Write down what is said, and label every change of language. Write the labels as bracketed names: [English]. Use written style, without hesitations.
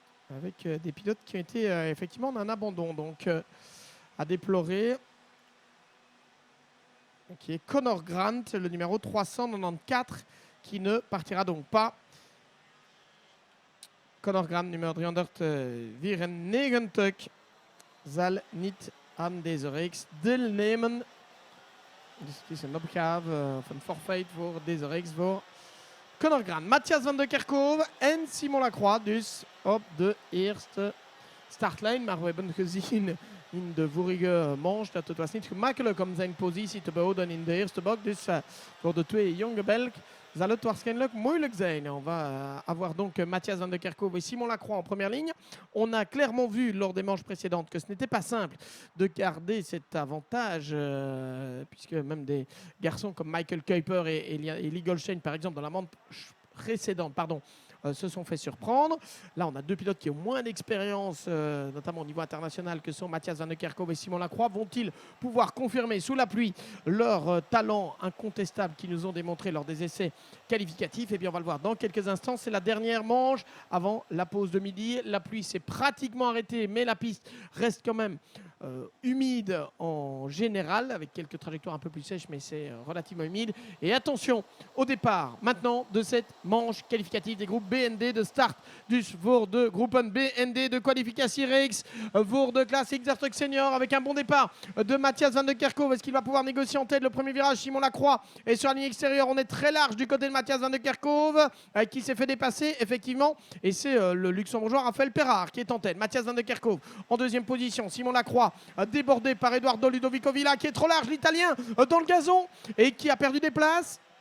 [French] Avec des pilotes qui ont été effectivement en abandon, donc à déplorer. Qui est Connor Grant, le numéro 394, qui ne partira donc pas. [Dutch] Connor Grant, numéro 394, zal niet aan deze reeks deelnemen. Dus het is een opgave of een forfait voor deze reeks voor Connor Grant. Matthias van de Kerkhove en Simon Lacroix dus op de eerste startlijn. Maar we hebben gezien in de vorige manche dat het was niet gemakkelijk om zijn positie te behouden in de eerste bocht. Dus voor de twee jonge Belgen zal het waarschijnlijk moeilijk zijn. [French] On va avoir donc Matthias van de Kerkhove et Simon Lacroix en première ligne. On a clairement vu lors des manches précédentes que ce n'était pas simple de garder cet avantage, puisque même des garçons comme Michael Kuiper et Lee Goldstein, par exemple, dans la manche précédente, se sont fait surprendre. Là, on a deux pilotes qui ont moins d'expérience, notamment au niveau international, que sont Matthias van de Kerkhove et Simon Lacroix. Vont-ils pouvoir confirmer sous la pluie leur talent incontestable qu'ils nous ont démontré lors des essais qualificatifs? Et bien, on va le voir dans quelques instants. C'est la dernière manche avant la pause de midi. La pluie s'est pratiquement arrêtée, mais la piste reste quand même humide en général, avec quelques trajectoires un peu plus sèches, mais c'est relativement humide. Et attention au départ maintenant de cette manche qualificative des groupes BND. [Dutch] De start dus voor de groepen BND de kwalificatiereeks voor de Classic Zertog Senior, [French] avec un bon départ de Matthias van de Kerkhove. Est-ce qu'il va pouvoir négocier en tête le premier virage? Simon Lacroix est sur la ligne extérieure. On est très large du côté de Matthias van de Kerkhove, qui s'est fait dépasser effectivement, et c'est le luxembourgeois Raphaël Perra qui est en tête. Matthias van de Kerkhove en deuxième position. Simon Lacroix débordé par Eduardo Ludovico Villa, qui est trop large, l'italien dans le gazon, et qui a perdu des places.